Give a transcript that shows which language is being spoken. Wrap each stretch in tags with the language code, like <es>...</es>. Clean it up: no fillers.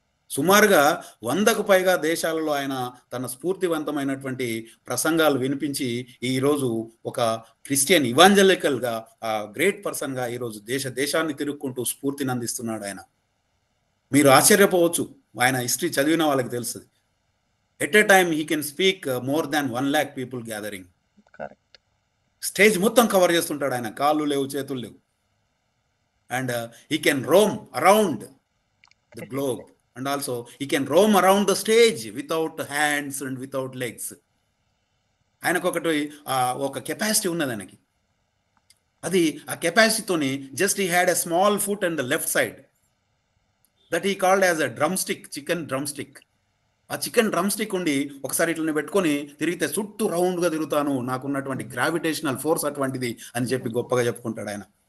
<te>సుమారుగా 100కు పైగా దేశాలలో ఆయన తన స్ఫూర్తివంతమైనటువంటి ప్రసంగాలు వినిపించి ఈరోజు ఒక క్రిస్టియన్ ఇవాంజలికల్గా గ్రేట్ పర్సన్గా ఈరోజు దేశాన్ని తిరుక్కుంటూ స్ఫూర్తిని అందిస్తున్నాడు ఆయన. మీరు ఆశ్చర్యపోవచ్చు, ఆయన హిస్టరీ చదివిన వాళ్ళకి తెలుస్తుంది.</te> <en>At a time he can speak more than 1 lakh people gathering.</en> <te>Stage మొత్తం కవర్ చేస్తుంటాడు ఆయన, కాళ్ళు లేవు చేతులు లేవు. And he can Rome around the globe</te> <en>and also he can roam around the stage without hands and without legs.</en> <te>ఆయనకు ఒక capacity ఉన్నది ఆయనకి. అది ఆ కెపాసిటీతోని</te> <en>Just he had a small foot and the left side that he called as a drumstick, chicken drumstick.</en> <te>ఆ chicken drum stick ఉండి ఒకసారి ఇట్లా పెట్టుకొని తిరిగితే చుట్టూ రౌండ్గా తిరుగుతాను, నాకున్నటువంటి గ్రావిటేషనల్ ఫోర్స్ అటువంటిది అని చెప్పి గొప్పగా చెప్పుకుంటాడు ఆయన.</te>